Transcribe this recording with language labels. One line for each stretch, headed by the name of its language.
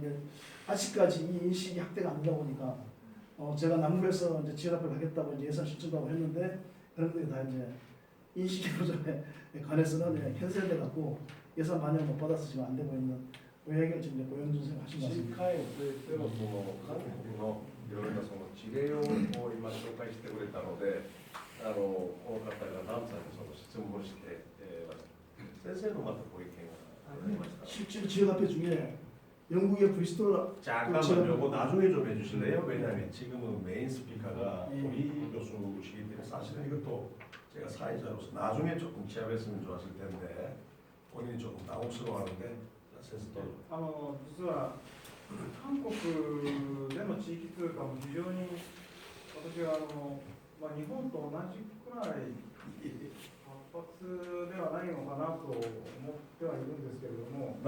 Korean: 그러니까 아직까지 이 인식이 확대가 안 되다 보니까 제가 남부에서 이제 지역화폐를 하겠다고 이제 예산 신청하고 했는데 그런 것들이 다 이제 인식이 부족에 관해서는 캔슬돼 갖고 예산 많이 못 받아서 지금 안 되고 있는 그 얘기를 지금 고영준 선생님 하신 것 같습니다.
Japanese: 新海といってもその韓国のいろいろなその事例を今紹介してくれたので、この方が南さんにその質問をして、先生のまたご意見がありました。
Korean: 실제 지역화폐 중에 영국의 브리스톨 잠깐만 요거 나중에 좀 해주실래요? 왜냐하면 지금은 메인 스피커가 우리 교수시기 때문에 사실은 이것도 제가 사회자로서 나중에 조금 취합했으면 좋았을 텐데 본인이 조금 당혹스러워하는데 센스 또
Japanese: 実は韓国での地域通貨も非常に私は日本と同じくらい活発ではないのかなと思ってはいるんですけれども